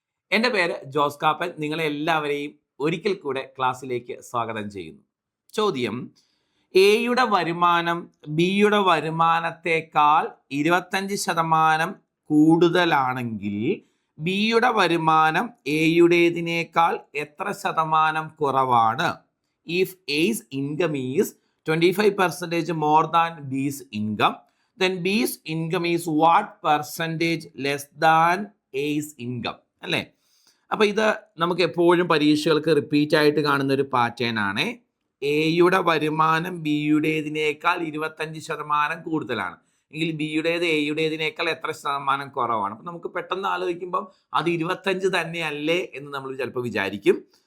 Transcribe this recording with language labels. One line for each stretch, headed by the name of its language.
Malayalam: എൻ്റെ പേര് ജോസ് കാപ്പൻ. നിങ്ങളെ എല്ലാവരെയും ഒരിക്കൽ കൂടെ ക്ലാസ്സിലേക്ക് സ്വാഗതം ചെയ്യുന്നു. ചോദ്യം: എയുടെ വരുമാനം ബിയുടെ വരുമാനത്തേക്കാൾ 25% കൂടുതലാണെങ്കിൽ ബിയുടെ വരുമാനം എയുടേതിനേക്കാൾ എത്ര ശതമാനം കുറവാണ്?
English: If A's income is 25% more than b's income, then b's income is what percentage less than a's income?
Malayalam: അല്ലേ? അപ്പോൾ ഇത് നമുക്ക് എപ്പോഴും പരീക്ഷകൾക്ക് റിപ്പീറ്റ് ആയിട്ട് കാണുന്ന ഒരു പാറ്റേൺ ആണ്. എയുടെ വരുമാനം ബിയുടേതിനേക്കാൾ 25% കൂടുതലാണ് എങ്കിൽ ബിയുടേത് എയുടേതിനേക്കാൾ എത്ര ശതമാനം കുറവാണ്? അപ്പം നമുക്ക് പെട്ടെന്ന് ആലോചിക്കുമ്പം അത് 25 തന്നെയല്ലേ എന്ന് നമ്മൾ ചിലപ്പോൾ വിചാരിക്കും.